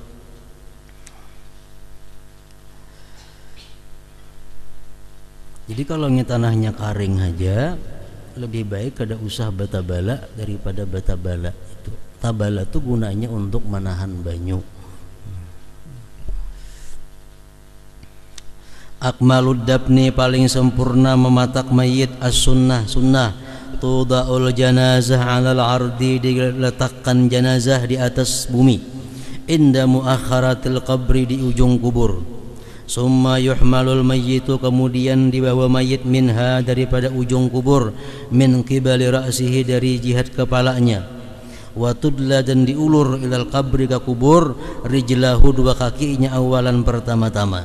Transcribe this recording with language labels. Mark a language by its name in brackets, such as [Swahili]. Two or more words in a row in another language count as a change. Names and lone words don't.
[Banjar] Jadi kalau tanahnya karing aja, lebih baik kada usah bata bala daripada bata bala itu. [Indonesian] Tabala itu gunanya untuk menahan banyu. [Arabic] أكمل الدفن [Indonesian] paling sempurna mematak mayit as-sunnah sunnah. [Arabic] توضع الجنازة على الأرض, [Indonesian] diletakkan jenazah di atas bumi. [Arabic] عند مؤخرة القبر, [Indonesian] di ujung kubur. [Arabic] ثم يحمل الميت, [Indonesian] kemudian dibawa mayit minha, daripada ujung kubur. [Arabic] من قبل رأسه, [Indonesian] dari jihad kepalanya. [Arabic] وتدلى, [Indonesian] dan diulur [Arabic] إلى القبر, [Indonesian] ke kubur. Rijlahu, dua kakinya, awalan pertama-tama.